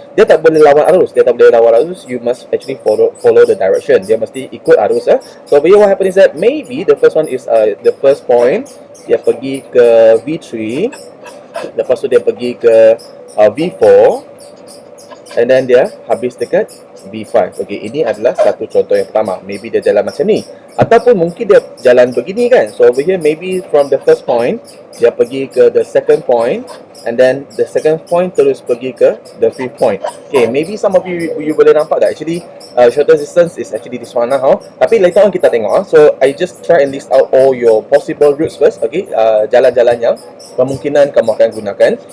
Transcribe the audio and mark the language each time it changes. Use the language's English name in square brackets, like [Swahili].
[Malay] Dia tak boleh lawan arus. [English] You must actually follow the direction. [Malay] Dia mesti ikut arus lah. [English] So over here what happen is that maybe the first one is the first point. [Malay] Dia pergi ke V3, lepas tu dia pergi ke V4, and then dia habis dekat V5. Okay, ini adalah satu contoh yang pertama. Maybe dia jalan macam ni, ataupun mungkin dia jalan begini kan. [English] So over here maybe from the first point [Malay] dia pergi ke [English] the second point, and then the second point [Malay] terus pergi ke [English] the fifth point. Okay, maybe some of you [Malay] boleh nampak tak [English] actually shortest distance is actually this one now. Tapi later on [Malay] kita tengok. [English] So I just try and list out all your possible routes first. [Malay] Okay, jalan-jalan yang kemungkinan kamu akan gunakan.